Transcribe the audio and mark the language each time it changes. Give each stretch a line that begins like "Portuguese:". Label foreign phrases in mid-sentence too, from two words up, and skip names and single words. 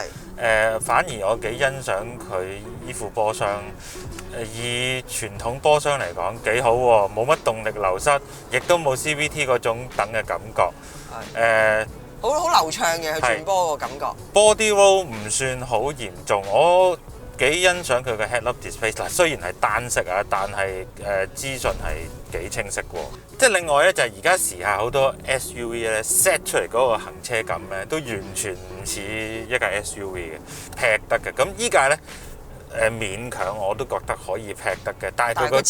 Cantonese: 反而我幾欣賞佢依副波箱。以傳統波箱嚟講幾好喎，冇乜動力流失，亦都冇 CVT 嗰種等嘅感覺。好流暢嘅佢轉波個感覺。
English: Body roll
Cantonese: 唔算好嚴重，我幾欣賞佢嘅
English: head-up display。
Cantonese: 嗱，雖然係單色啊，但係資訊係幾清晰喎。即係另外咧，就係而家時下好多 SUV 咧 set 出嚟嗰個行車感咧，都完全唔似一架 SUV 嘅，劈得嘅。咁依架咧。勉強我都覺得可以劈得嘅，但係佢個